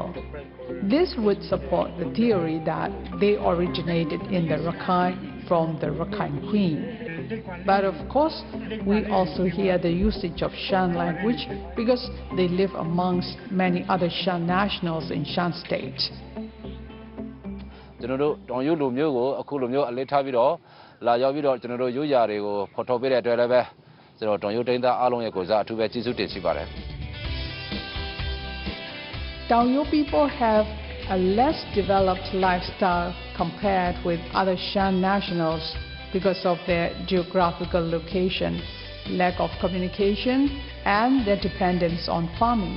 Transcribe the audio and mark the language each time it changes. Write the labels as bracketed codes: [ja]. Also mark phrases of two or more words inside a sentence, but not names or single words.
[en] This would support the theory that they originated in the Rakhine from the Rakhine Queen. But of course, we also hear the usage of Shan language because they live amongst many other Shan nationals in Shan state. [my] ကျွန်တော်တို့Taung Yoeလူမျိုးကိုအခုလိုမျိုးအလေးထားပြီးတော့လာရောက်ပြီးတော့ကျွန်တော်တို့ရိုးရာတွေကိုဖော်ထုတ်ပေးတဲ့အတွက်လည်းပဲကျွန်တော်Taung Yoeတိုင်းသားအားလုံးရဲ့ကိုစားအထူးပဲကျေးဇူးတင်ရှိပါတယ် [en] Taung Yoe people have a less developed lifestyle compared with other Shan nationals because of their geographical location, lack of communication, and their dependence on farming.